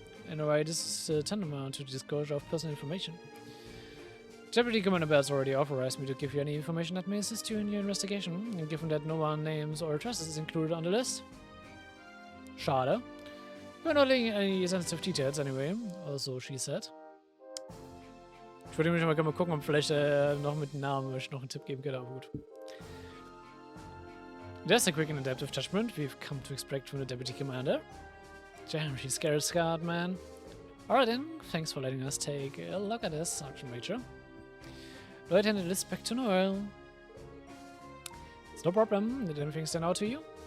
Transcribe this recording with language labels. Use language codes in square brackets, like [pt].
[en] In a way, this is tantamount to the disclosure of personal information. Deputy Commander Bell's already authorized me to give you any information that may assist you in your investigation, and given that no one names or addresses is included on the list. [de] Schade. [en] We're not leaking any sensitive details anyway, also she said. [de] Ich würde nämlich mal gucken, ob vielleicht noch mit dem Namen noch einen Tipp geben könnte, aber gut. [en] That's a quick and adaptive judgment we've come to expect from the Deputy Commander. Damn, she's scared, man. Alright then, thanks for letting us take a look at this, Sergeant Major. Lloyd handed the list back to Noel. It's no problem. Did anything stand out to you?